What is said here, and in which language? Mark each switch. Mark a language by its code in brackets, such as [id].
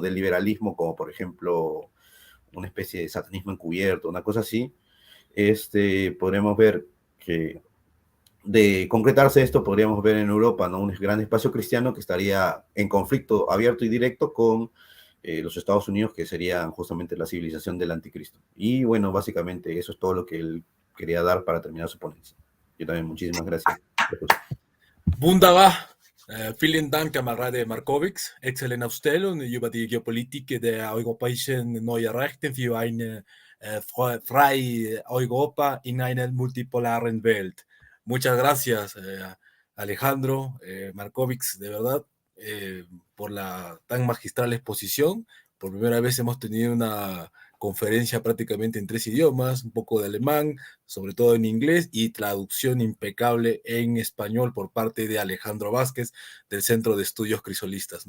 [es] Del liberalismo, como por ejemplo una especie de satanismo encubierto, una cosa así, podremos ver que de concretarse esto, podríamos ver en Europa, ¿no? Un gran espacio cristiano que estaría en conflicto abierto y directo con los Estados Unidos, que serían justamente la civilización del anticristo. Y bueno, básicamente eso es todo lo que él quería dar para terminar su ponencia. Yo también, muchísimas gracias. [de] Wunderbar. Vielen Dank, Kamerad Markovics. Exzellente Aufstellung über die Geopolitik der europäischen neuen Rechte für eine freie Europa in einer multipolaren Welt. [es] Muchas gracias, Alejandro Markovics, de verdad, por la tan magistral exposición. Por primera vez hemos tenido una conferencia prácticamente en 3 idiomas, un poco de alemán, sobre todo en inglés, y traducción impecable en español por parte de Alejandro Vázquez, del Centro de Estudios Crisolistas.